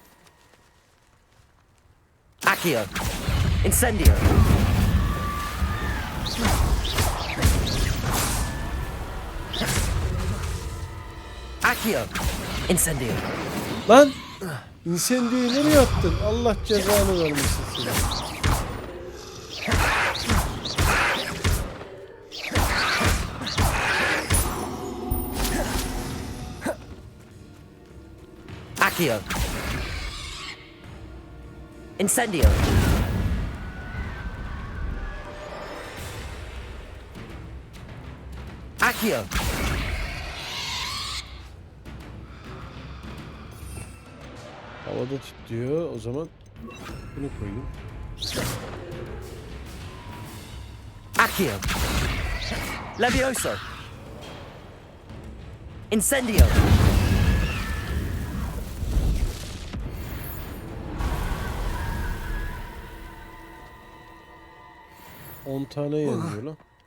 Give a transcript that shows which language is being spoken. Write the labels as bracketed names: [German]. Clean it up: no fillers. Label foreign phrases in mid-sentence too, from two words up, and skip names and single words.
[Turkish] Accio. Incendio. Accio! Incendio! Lan! İncendiyi nereye attın? Allah cezanı vermesin seni. Accio! Incendio! Accio! Havada tut diyor. O zaman bunu koyayım. Accio! Levioso! Incendio! 10 tane yeniliyor lan.